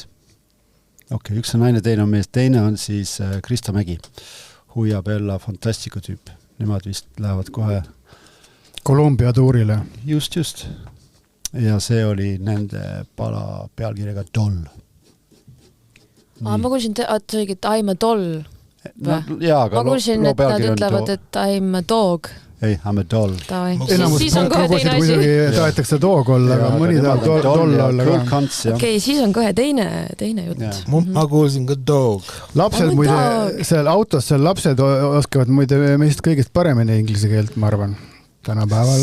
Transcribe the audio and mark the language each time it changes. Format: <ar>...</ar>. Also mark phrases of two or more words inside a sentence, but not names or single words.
<et>Okei, üks on naine, teine on mees, teine on siis Krista Mägi, Huia Bella Fantastico tüüp. Nemad vist lähevad kohe Kolumbia tuurile. Just. Ja see oli nende pala pealkirjaga Doll. Ma kuulsin, et</et> <en>I'm a doll.</en> <et>No, jaa, aga ma kuulsin, et nad ütlevad, et</et> <en>I'm a dog. Ei, I'm a doll.</en> <et>Siis on kohe teine asi. Tahetakse dog olla, aga mõni tahab doll olla ka. Okei, siis on kohe teine jutt. Ma kuulsin ka dog. Lapsed muide, seal autos seal lapsed oskavad muide meist kõigest paremini inglise keelt, ma arvan. Tänapäeval.</et>